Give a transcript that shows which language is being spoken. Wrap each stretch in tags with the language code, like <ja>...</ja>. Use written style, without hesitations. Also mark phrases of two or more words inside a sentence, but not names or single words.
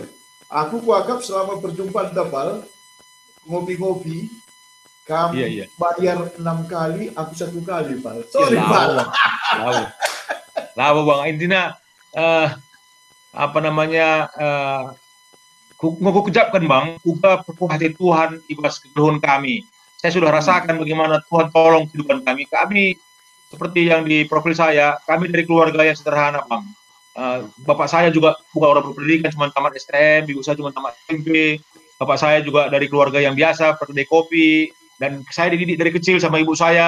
<id>Aku kuanggap selama perjumpaan tebal, ngopi-ngopi, kamu bayar 6 kali, aku 1 kali, Pak. Sorry, Pak. Lalu, Bang. Intinya, aku kejapkan, Bang, juga hati Tuhan,</id> <btx>ibas keluhun kami.</btx> <id>Saya sudah rasakan bagaimana Tuhan tolong kehidupan kami. Kami, seperti yang di profil saya, kami dari keluarga yang sederhana, Bang. Bapak saya juga bukan orang berpendidikan, cuma tamat STM, ibu saya cuma tamat SMP. Bapak saya juga dari keluarga yang biasa, kedai kopi, dan saya dididik dari kecil sama ibu saya.</id>